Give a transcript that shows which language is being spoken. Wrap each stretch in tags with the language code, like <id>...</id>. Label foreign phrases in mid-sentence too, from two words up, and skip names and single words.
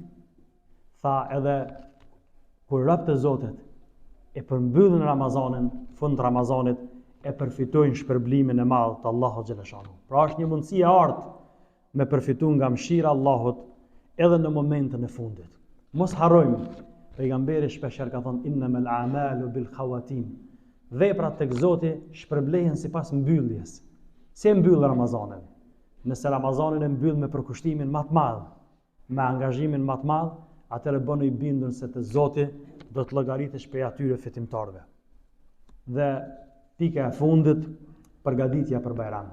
<sq>Tha edhe kur robët e Zotit e përmbyllin Ramazanin, fund Ramazanit, e përfitojnë shpërblimin e madh të Allahut</sq> <ar>جل شأنه.</ar> <sq>Pra është një mundësi e artë me përfituar nga mëshira e Allahut edhe në momentën e fundit. Mos harrojmë, pejgamberi shpeshherë ka thonë:</sq> <ar>إنما الأعمال بالخواتيم.</ar> <sq>Veprat tek Zoti shpërblehen sipas mbylljes. Si e mbyll Ramazanin? Nëse Ramazanin e mbyll me përkushtimin më të madh, me angazhimin më të madh, atëherë bën i bindur se te Zoti do të llogaritesh prej atyre fitimtarëve. Dhe pika e fundit, përgatitja për Bajram.</sq>